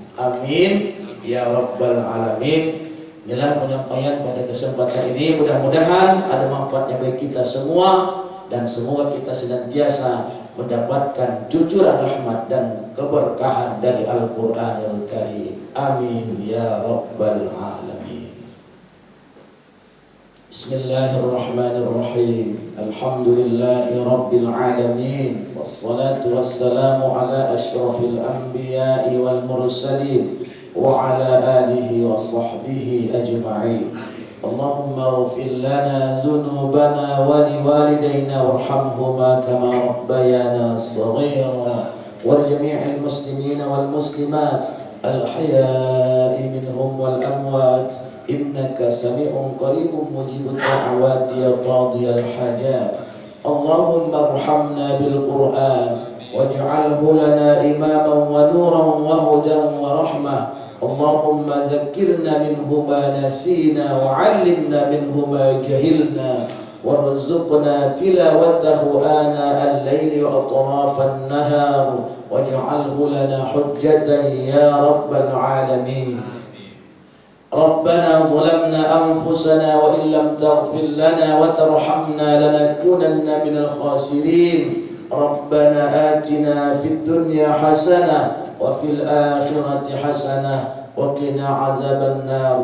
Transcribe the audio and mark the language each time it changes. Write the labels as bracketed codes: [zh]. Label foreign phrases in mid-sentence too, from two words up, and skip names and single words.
[ar] آمين يا رب العالمين. [id] Inilah penyampaian pada kesempatan ini, mudah-mudahan ada manfaatnya bagi kita semua, dan semoga kita senantiasa mendapatkan cucuran rahmat dan keberkahan dari Al-Qur'anul Karim. [ar] آمين يا رب العالمين. بسم الله الرحمن الرحيم. الحمد لله رب العالمين. والصلاة والسلام على أشرف الأنبياء والمرسلين وعلى آله وصحبه أجمعين. اللهم اغفر لنا ذنوبنا ولوالدينا وارحمهما كما ربيانا صغيرا وجميع المسلمين والمسلمات الأحياء منهم والأموات. إنك سميع قريب مجيب الدعوات يا قاضي الحاجات. اللهم ارحمنا بالقرآن واجعله لنا إماما ونورا وهدى ورحمة. اللهم ذكرنا منه ما نسينا وعلمنا منه ما جهلنا وارزقنا تلاوته آناء الليل وأطراف النهار واجعله لنا حجة يا رب العالمين. ربنا ظلمنا أنفسنا وإن لم تغفر لنا وترحمنا لنكونن من الخاسرين. ربنا آتنا في الدنيا حسنة وفي الآخرة حسنة وقنا عذاب النار.